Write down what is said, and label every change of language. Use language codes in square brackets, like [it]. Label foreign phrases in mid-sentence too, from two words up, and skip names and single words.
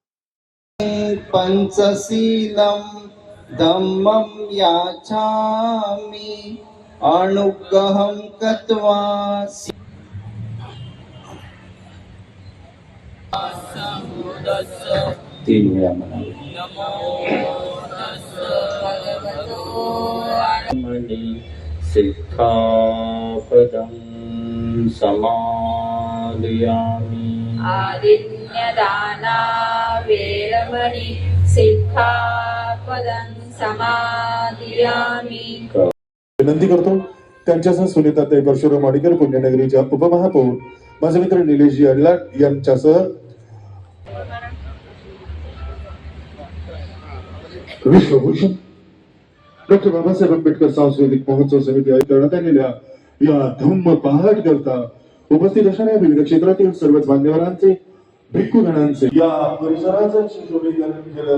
[pi] पंचशीलम धम्मं याचामि अनुग्रहं कृत्वा [mr] तीन वेळा म्हणाले. [pi] सिक्खापदं समादयामि. आदिन्यदाना वेरमणि सिक्खापदं समादियामि. [mr] विनंती करतो त्यांच्यासह सुनीताताई परशुराम वाडीकर पुण्यनगरीच्या उपमहापौर माझे मित्र निलेशजी अडलाट यांच्यासह विश्वभूषण डॉक्टर बाबासाहेब आंबेडकर सांस्कृतिक महोत्सव समिती करण्यात आलेल्या या धम्म पहाट करता उपस्थित असणाऱ्या विविध क्षेत्रातील सर्वच मान्यवरांचे भिक्खूगणांचे या परिसराचं सुशोभीकरण केलं.